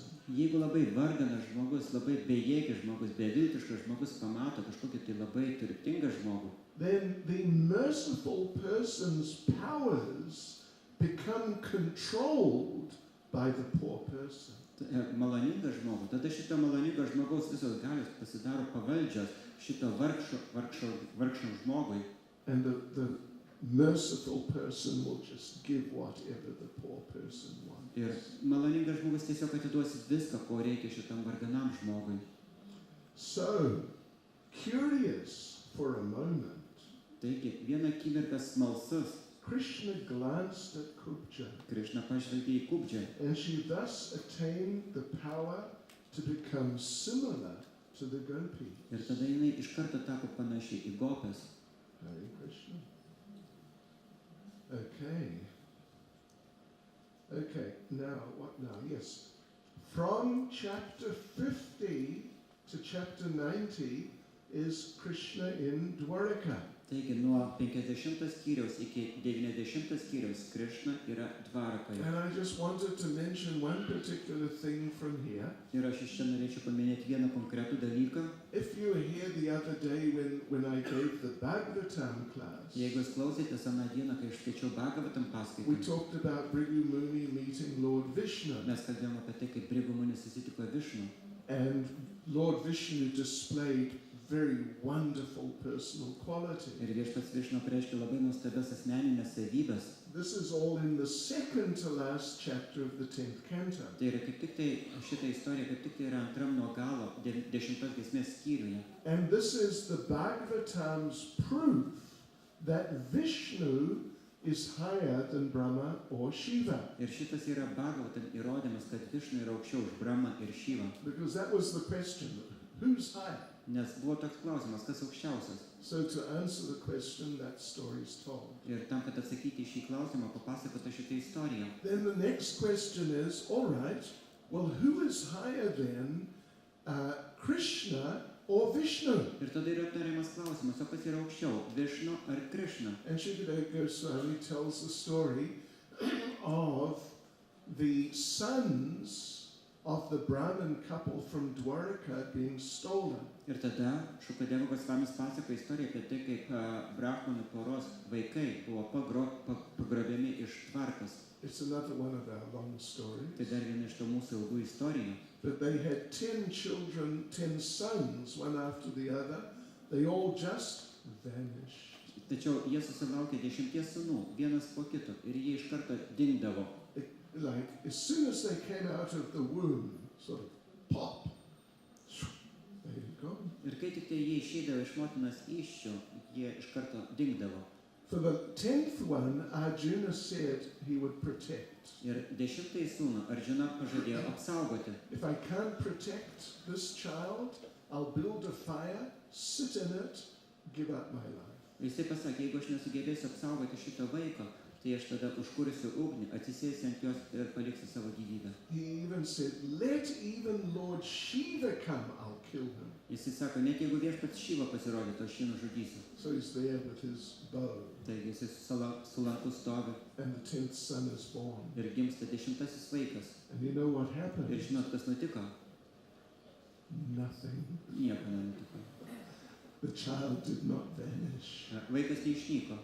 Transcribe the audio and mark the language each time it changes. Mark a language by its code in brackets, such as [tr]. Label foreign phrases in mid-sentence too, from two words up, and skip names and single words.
[lt] jeigu labai varganas žmogus, labai bejėgis žmogus, beviltiškas žmogus pamato kažkokį tai labai turtingą žmogų, [en] then the merciful person's powers become controlled by the poor person. [lt] maloningą žmogų, tada šito maloningo žmogaus visos galios pasidaro pavaldžios šito vargšo žmogui. [en] And the merciful person will just give whatever the poor person wants. [lt] Ir maloningas žmogus tiesiog atiduos viską, ko reikia šitam varganam žmogui. [en] So, curious for a moment, [lt] Taigi, vieną akimirką smalsus, [en] Krishna glanced at Kubja, [lt] Krišna pažvelgė į Kubdžią [en] and she thus attained the power to become similar to the gopis. [lt] Ir tada jinai iš karto tapo panaši į gopes. Hare Krishna. [en] Okay. Okay, now, what now? Yes. From chapter 50 to chapter 90 is Krishna in Dwaraka. [lt] Taigi nuo 50 skyriaus iki 90 skyriaus Krishna yra Dvarakoje. [en] And I just wanted to mention one particular thing from here. [lt] Ir aš iš čia norėčiau paminėti vieną konkretų dalyką. [en] If you were here the other day when I gave the Bhagavatam class, [lt] Jeigu jūs klausėtės aną dieną, kai aš skaičiau Bhagavatam [en] we [lt] paskaitą, [en] talked about Bhrigu Muni meeting Lord Vishnu. [lt] mes kalbėjome apie tai, kaip Bhrigu Muni susitiko Višnu. [en] And Lord Vishnu displayed very wonderful personal qualities. [lt] Ir viešpats Višnu reiškia labai nuostabias asmeninės savybės. [en] This is all in the second to last chapter of the 10th canto. [lt] Tai yra kaip tik tai, šitą istoriją kaip tik tai yra antram nuo galo 10 giesmės skyriuje. [en] And this is the Bhagavatam's proof that Vishnu is higher than Brahma or Shiva. [lt] Ir šitas yra Bhagavatam įrodymas, kad Višnu yra aukščiau už Brahmą ir Šyvą. [en] Because that was the question, who's higher? [lt] Nes buvo toks klausimas, kas aukščiausias. [en] So to answer the question, that story is told. [lt] Ir tam, kad atsakyti į šį klausimą, papasakota šitą istoriją. [en] Then the next question is, all right, well, who is higher then, Krishna or Vishnu? [lt] Ir tada yra aptariamas klausimas, o kas yra aukščiau, Višnu ar Krishna? [en] And Shukadeva Goswami tells the story of the sons of the Brahmin couple from Dwaraka being stolen. [lt] Ir tada Šukadeva Gosvamis pasakoja istoriją apie tai, kaip brahmanų poros vaikai buvo pagrobiami iš Dvarkos. [en] It's another one of our long stories. [lt] Tai dar viena iš to mūsų ilgų istorijų. [en] But they had 10 children, 10 sons, one after the other. They all just vanished. [lt] Tačiau jie susilaukė 10 sūnų, vienas po kito, ir jie iš karto dingdavo. [en] Like, as soon as they came out of the womb, sort of pop, they had gone. [lt] Ir kai tik tai jie išeidavo iš motinos įsčių, jie iš karto dingdavo. [en] For the 10th one, Arjuna said he would protect. [lt] Ir 10 sūnų Arjuna pažadėjo apsaugoti. [en] If I can't protect this child, I'll build a fire, sit in it, give up my life. [lt] Jisai pasakė, jeigu aš nesugebėsiu apsaugoti šito vaiko, tai aš tada užkursiu ugnį, atsisėsiu ant jos ir paliksiu savo gyvybę. [en] He even said, let even Lord Shiva come, I'll kill him. [lt] Jisai sako, net jeigu viešpats Šyva pasirodytų, aš jį nužudysiu. [en] So he's there with his bow. [lt] Taigi jisai su lanku stovi [en] And the 10th son is born. [lt] ir gimsta 10 vaikas. [en] And you know what happened? [lt] Ir žinot, kas nutiko? [en] Nothing. [lt] Nieko nenutiko. [en] The child did not vanish. [lt] Vaikas neišnyko.